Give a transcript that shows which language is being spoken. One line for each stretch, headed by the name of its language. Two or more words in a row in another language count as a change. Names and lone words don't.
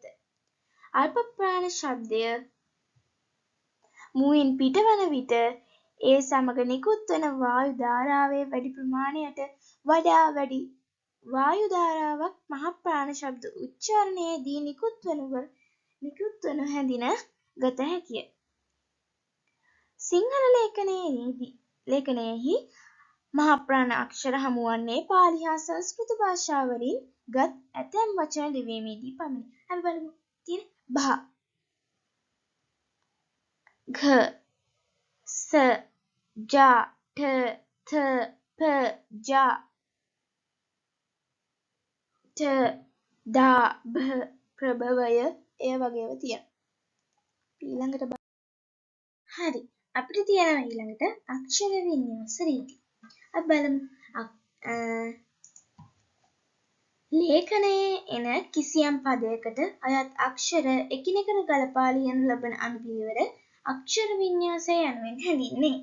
Sinhala: අල්ප ප්‍රාණ ශබ්දය මුවින් පිටවන විට ඒ සමග නිකුත් වන වායු ධාරාවේ වැඩි ප්‍රමාණයට වඩා වැඩි වායු ධාරාවක් මහා ප්‍රාණ ශබ්ද උච්චාරණයේදී නිකුත් වනු හැඳින ගත හැකිය. සිංහල ලේඛනයෙහි මහා ප්‍රාණ අක්ෂර හමුවන්නේ පාලි හා සංස්කෘත භාෂාවලින් ගත් ඇතැම් වචන ලිවීමේදී පමණි. අපි බලමු. තියෙන භ घ स जा ठ थ प जा ठ දා භ ප්‍රභවය එය වගේම තියෙනවා. ඊළඟට හරි අපිට තියෙනවා ඊළඟට අක්ෂර වින්‍යාස රීති. අපි බලමු ලේඛනයේ එන කිසියම් පදයකට අයත් අක්ෂර එකිනෙකට ගලපා ලියනු ලබන අනුපිළිවෙල අක්ෂර වින්‍යාසය යනුවෙන් හැඳින්වේ.